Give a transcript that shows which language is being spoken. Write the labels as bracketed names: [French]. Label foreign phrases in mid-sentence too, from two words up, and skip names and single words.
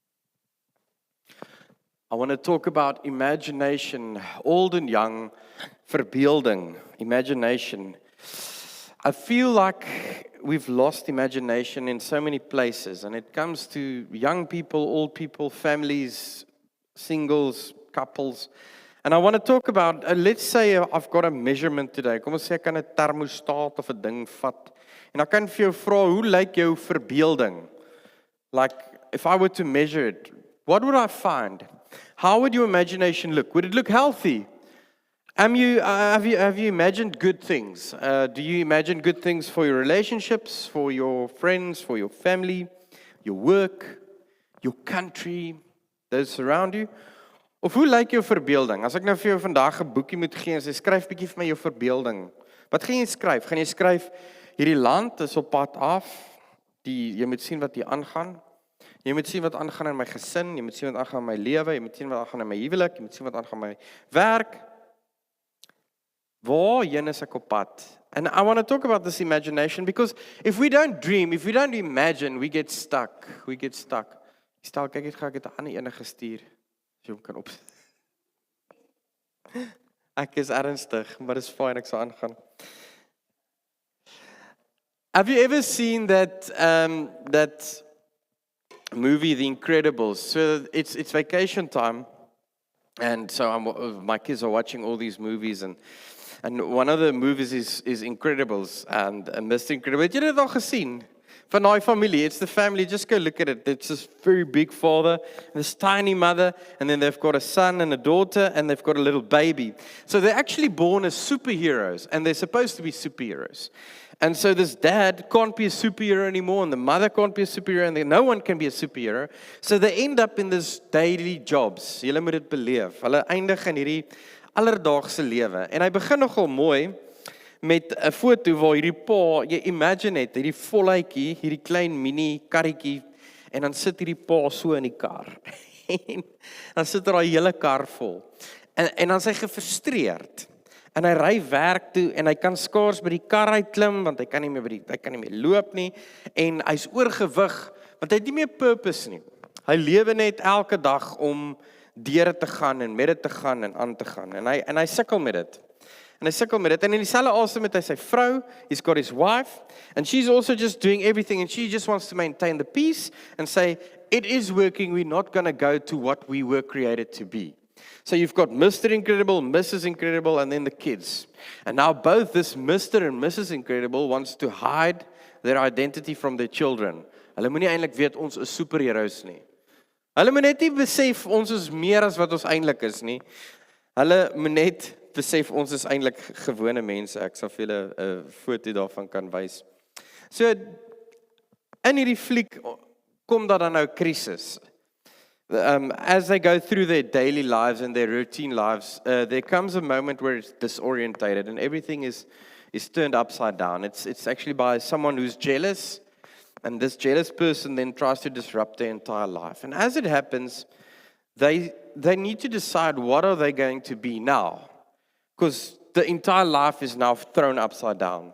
[English] I want to talk about imagination, old and young, verbeelding, imagination. I feel like we've lost imagination in so many places, and it comes to young people, old people, families, singles, couples. And I want to talk about, let's say I've got a measurement today. [Afrikaans] Kom ons sê ek kan 'n thermostaat of 'n ding vat. En ek kan vir jou vra, hoe lyk jou verbeelding? [English] Like, if I were to measure it, what would I find? How would your imagination look? Would it look healthy? Have you imagined good things? Do you imagine good things for your relationships, for your friends, for your family, your work, your country, those around you? [Afrikaans] Of hoe lyk jou verbeelding? As ek nou vir jou vandag 'n boekie moet gee en sê skryf bietjie vir my jou verbeelding. Wat gaan jy skryf? Gaan jy skryf hierdie land is op pad af? Jy moet sien wat hier aangaan. Jy moet sien wat aangaan in my gesin, jy moet sien wat aangaan in my lewe, jy moet sien wat aangaan in my huwelik, jy moet sien wat aangaan in my werk. Waarheen is ek op pad? [English] And I want to talk about this imagination because if we don't dream, if we don't imagine, we get stuck. We get stuck. [Afrikaans] Stel, kyk ek het 'n ander ene gestuur. As jy hom kan opsit. Ek is ernstig, maar dis fyn, ek sal aangaan. [English] Have you ever seen that movie, The Incredibles? So it's vacation time, and so my kids are watching all these movies, and one of the movies is Incredibles, and Mr. Incredible. [Afrikaans] Het jy dit al gesien? Van daai familie, [English] it's the family, just go look at it. It's this very big father, and this tiny mother, and then they've got a son and a daughter, and they've got a little baby. So they're actually born as superheroes, and they're supposed to be superheroes. And so this dad can't be a superhero anymore, and the mother can't be a superhero, and no one can be a superhero. So they end up in this daily jobs. [Afrikaans] Julle moet dit beleef. Hulle eindig in hierdie alledaagse lewe. En hy begin nogal mooi met 'n foto waar hierdie pa, jy imagine het, hierdie voluitjie, hierdie klein mini karretjie, en dan sit hierdie pa so in die kar. En dan sit daai hele kar vol. En dan is hy gefrustreerd. En hy ry werk toe en hy kan skaars by die kar uitklim want hy kan nie meer loop nie en hy's oorgewig want hy het nie meer purpose nie. Hy lewe net elke dag om deur te gaan en met dit te gaan en aan te gaan en hy sukkel met dit. En in dieselfde asem met hy sy vrou, [English] he's got his wife and she's also just doing everything and she just wants to maintain the peace and say it is working, we're not going to go to what we were created to be. So you've got Mr. Incredible, Mrs. Incredible, and then the kids. And now both this Mr. and Mrs. Incredible wants to hide their identity from their children. [Afrikaans] Hulle moenie eintlik weet ons is superheroes nie. Hulle moet net nie besef ons is meer as wat ons eintlik is nie. Hulle moet net besef ons is eintlik gewone mense. Ek sal vir julle 'n foto daarvan kan wys. So in hierdie fliek kom daar dan nou krisis. [English] As they go through their daily lives and their routine lives, there comes a moment where it's disorientated and everything is turned upside down. It's actually by someone who's jealous, and this jealous person then tries to disrupt their entire life. And as it happens, they need to decide what are they going to be now, because the entire life is now thrown upside down.